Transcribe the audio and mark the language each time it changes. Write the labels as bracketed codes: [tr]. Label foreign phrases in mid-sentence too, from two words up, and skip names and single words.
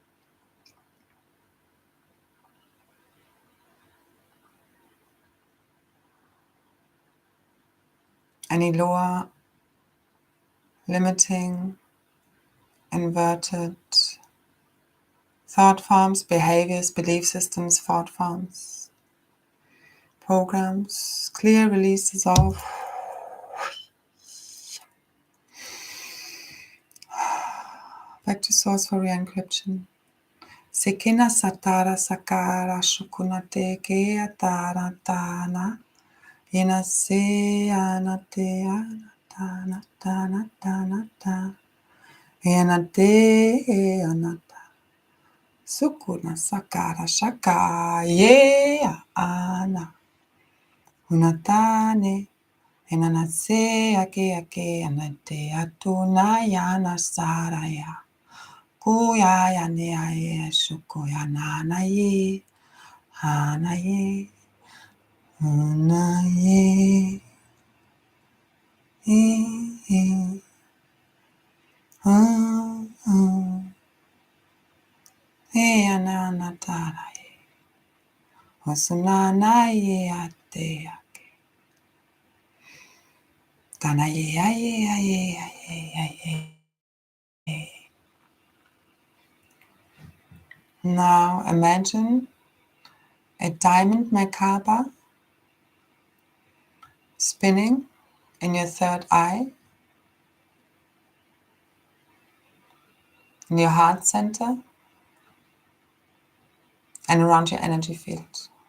[en] Any lower, limiting, inverted thought forms, behaviors, belief systems, thought forms, programs. Clear, release, dissolve. Back to source for re-encryption. Sekina satara sakara shukunate ke atara tana. Ina se anate anatana tana tana ta. Enate anata. Sukuna sakara shaka ye ana. Unatane. Enanase ake ake anate atuna yana saraya. Kuya ya ne aye shukuya nana ye. Ana ye. Una ye. Ana tara ye. Osunana ye ate ake. Tana ye aye aye aye aye. Now imagine a diamond Merkaba spinning in your third eye, in your heart center, and around your energy field.